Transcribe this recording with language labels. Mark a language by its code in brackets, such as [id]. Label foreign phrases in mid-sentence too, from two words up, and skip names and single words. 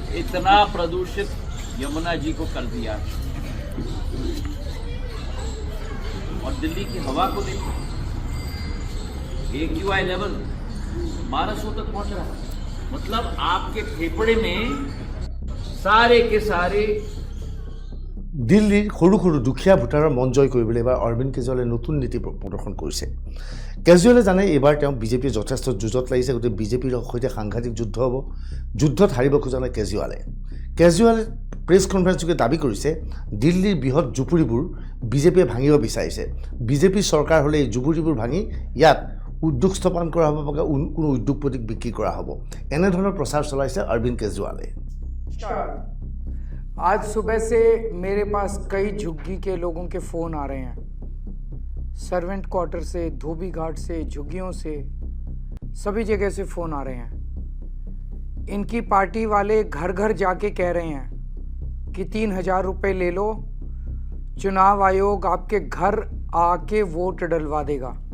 [hi] इतना प्रदूषित यमुना जी को कर दिया, और दिल्ली की हवा को देखो, AQI लेवल 1200 तक पहुंच रहा है। मतलब आपके फेफड़े में सारे के सारे। [as] দিল্লীৰ সৰু সৰু দুখীয়া ভোটাৰৰ মন জয় কৰিবলৈ এবাৰ অৰবিন্দ কেজৰিৱালে নতুন নীতি প্ৰদৰ্শন কৰিছে। কেজৰিৱালে জানে এইবাৰ তেওঁ বিজেপিৰ যথেষ্ট যুঁজত লাগিছে, গতিকে বিজেপিৰ সৈতে সাংঘাতিক যুদ্ধ হ'ব। যুদ্ধত হাৰিব খোজা নাই কেজৰিৱালে প্ৰেছ কনফাৰেন্সযোগে দাবী কৰিছে দিল্লীৰ বৃহৎ জুপুৰিবোৰ বিজেপিয়ে ভাঙিব বিচাৰিছে। বিজেপিৰ চৰকাৰ হ'লে এই জুপুৰিবোৰ ভাঙি ইয়াত উদ্যোগ স্থাপন কৰা হ'ব বা কোনো উদ্যোগপতিক বিক্ৰী কৰা হ'ব। এনেধৰণৰ প্ৰচাৰ চলাইছে অৰবিন্দ কেজৰিৱালে। [hi] आज सुबह से मेरे पास कई झुग्गी के लोगों के फ़ोन आ रहे हैं, सर्वेंट क्वार्टर से, धोबी घाट से, झुग्गियों से, सभी जगह से फ़ोन आ रहे हैं। इनकी पार्टी वाले घर घर जाके कह रहे हैं कि 3,000 रुपये ले लो, चुनाव आयोग आपके घर आके वोट डलवा देगा।